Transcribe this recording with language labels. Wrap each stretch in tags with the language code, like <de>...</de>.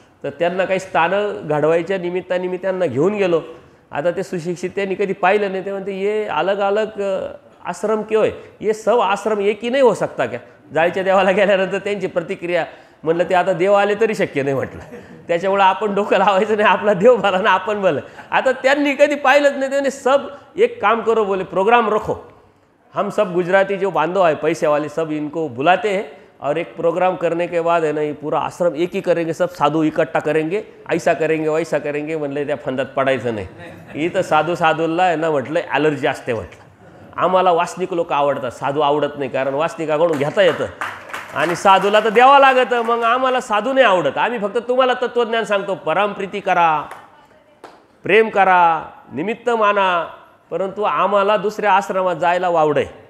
<mr>तर त्यांना काही स्थानं घडवायच्या निमित्ताने मी त्यांना घेऊन गेलो. आता ते सुशिक्षित त्यांनी कधी पाहिलं नाही, ते म्हणते</mr> <hi>ये अलग अलग आश्रम क्यों है, ये सब आश्रम एक ही नहीं हो सकता क्या.</hi> <mr>जाळीच्या देवाला गेल्यानंतर त्यांची प्रतिक्रिया, म्हणलं ते आता देव आले तरी शक्य नाही म्हटलं, त्याच्यामुळं आपण डोकं लावायचं नाही, आपला देव भला ना आपण भलं. आता त्यांनी कधी पाहिलंच नाही, त्याने</mr> <hi>सब एक काम करो बोले, प्रोग्राम रखो, हम सब गुजराती जो बांधव है पैसे वाले सब इनको बुलाते हैं और एक प्रोग्राम करने के बाद है ना ये पूरा आश्रम एक ही करेंगे, सब साधू इकट्ठा करेंगे, ऐसा करेंगे वैसा करेंगे.</hi> <mr>म्हणले त्या फंदात पडायचं नाही. इथं साधूला आहे ना म्हटलं ॲलर्जी असते म्हटलं. आम्हाला वासनिक लोक आवडतात, साधू आवडत नाही, कारण वासनिकाकडून घेता येतं आणि साधूला तर द्यावं लागतं. मग आम्हाला साधू नाही आवडत, आम्ही फक्त तुम्हाला तत्त्वज्ञान सांगतो, परमप्रीती करा, प्रेम करा, निमित्त माना, परंतु आम्हाला दुसऱ्या आश्रमात जायला वावड आहे.</mr>